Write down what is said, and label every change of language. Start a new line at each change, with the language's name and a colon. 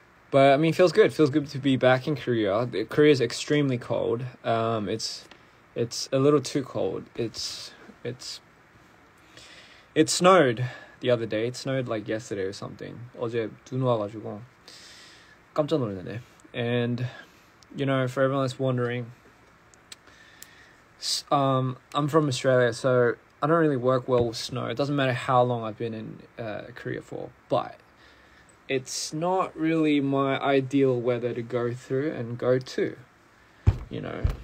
English: But I mean, feels good to be back in Korea. Korea is extremely cold. It's a little too cold. It snowed the other day. It snowed like yesterday or something.
Korean: 어제 눈 와가지고 깜짝 놀랐네.
English: And you know, for everyone that's wondering, I'm from Australia, so I don't really work well with snow. It doesn't matter how long I've been in Korea for, but it's not really my ideal weather to go through and go to, you know.